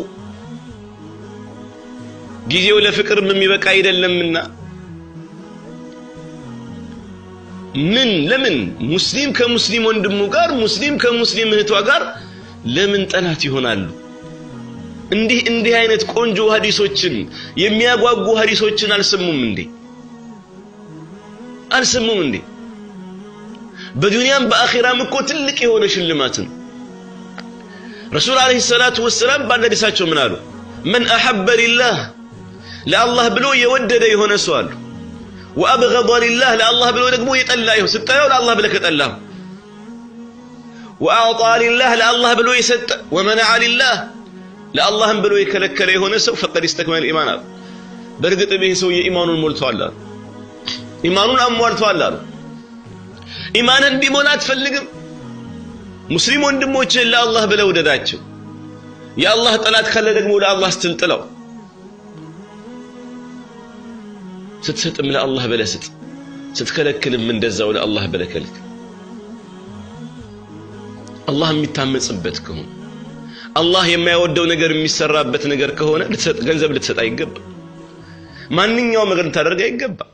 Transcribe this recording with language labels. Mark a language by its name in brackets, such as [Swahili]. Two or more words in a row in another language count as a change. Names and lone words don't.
[Amharic] ጊዜው ለፍቅር የሚበቃ አይደለምና ለምን ሙስሊም ከሙስሊም ወንድሙ ጋር ሙስሊም ከሙስሊም እህቷ ጋር ለምን ጠላት ይሆናሉ እንዲህ አይነት ቆንጆ ሐዲሶችን የሚያጓጉ ሐዲሶችን አልሰሙም እንዴ በዱንያም በአኺራም እኮ ትልቅ የሆነ ሽልማት ነው ረሱል [Arabic] عليه الصلاة والسلام [Amharic] ባለዲሳቸው ምን አሉ [Arabic] من احب لله [Amharic] ለአላህ ብሎ የወደደ የሆነ ሰው አሉ [Arabic] وابغض لله لله [Amharic] ብሎ ደግሞ የጠላየው ስታየው ለአላህ ብለህ ከጠላህ [Arabic] واعطى لله لله [Amharic] ብሎ የሰጠ [Arabic] ومنع لله [Amharic] ለአላህም ብሎ የከለከለ የሆነ ሰው [Arabic] فقد استكمل الايمان [Amharic] በርግጥ ይሄ ሰው የኢማኑን ሞልቷል ኢማኑን አሟልቷል ኢማንን ቢሞላ አትፈልግም ሙስሊም ወንድሞችን ለአላህ ብለው ወደዳቸው የአላህ ጠላት ካለ ደግሞ ለአላህ ስትልጥለው ስትሰጥም ለአላህ ብለህ ስጥ ስትከለክልም እንደዛው ለአላህ ብለህ ከልክ አላህ የሚታመጽበት ከሆነ አላህ የማይወደው ነገር የሚሰራበት ነገር ከሆነ ገንዘብ ልትሰጥ አይገባ ማንኛውም ነገር ልታደርግ አይገባ